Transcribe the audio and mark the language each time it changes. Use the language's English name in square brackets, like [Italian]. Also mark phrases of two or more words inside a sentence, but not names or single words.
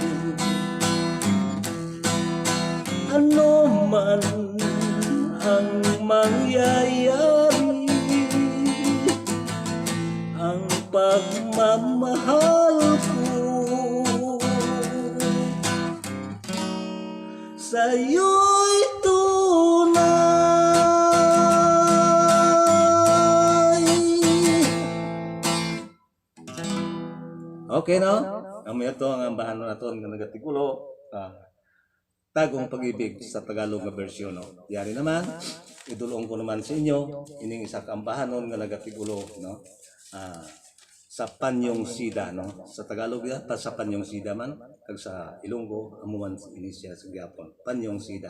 [Filipino] Ano man ang mangyayari, ang pagmamahal ko sa'yo'y tunay. [Hiligaynon] Okay, no? Ang ito ang ambahan naton nga nagatigulo. Tagong pag-ibig sa Tagalog nga bersyon. No? Yari naman, idulong ko naman sa inyo, ining isa kaambahanon nga nagatigulo, no? Sa Panyong Sida, no? Sa Tagalog ya, sa Panyong Sida man, kag sa Ilonggo, amuman inisya sa Gyapon, Panyong Sida.